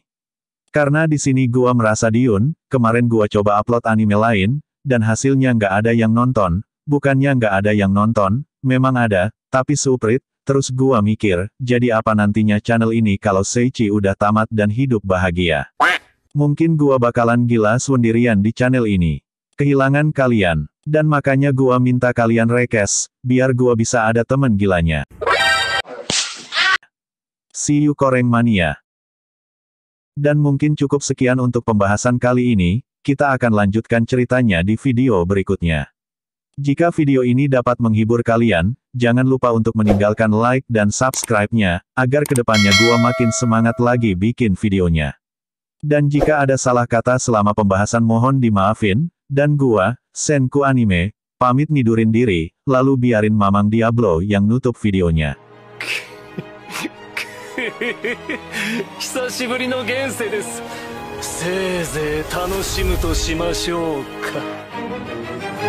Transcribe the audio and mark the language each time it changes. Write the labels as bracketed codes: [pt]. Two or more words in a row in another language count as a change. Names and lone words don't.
[id] Karena di sini gua merasa diun, kemarin gua coba upload anime lain, dan hasilnya nggak ada yang nonton, bukannya nggak ada yang nonton, memang ada, tapi suprit, terus gua mikir, jadi apa nantinya channel ini kalau Seichi udah tamat dan hidup bahagia. Mungkin gua bakalan gila sendirian di channel ini. Kehilangan kalian. Dan makanya gua minta kalian request, biar gua bisa ada temen gilanya. [en] See you Koreng Mania. [id] Dan mungkin cukup sekian untuk pembahasan kali ini, kita akan lanjutkan ceritanya di video berikutnya. Jika video ini dapat menghibur kalian, jangan lupa untuk meninggalkan like dan subscribe-nya, agar kedepannya gua makin semangat lagi bikin videonya. Dan jika ada salah kata selama pembahasan mohon dimaafin, dan gua, Senku Anime, pamit nidurin diri, lalu biarin Mamang Diablo yang nutup videonya. [ja] 久しぶりの現世です。せいぜい楽しむとしましょうか。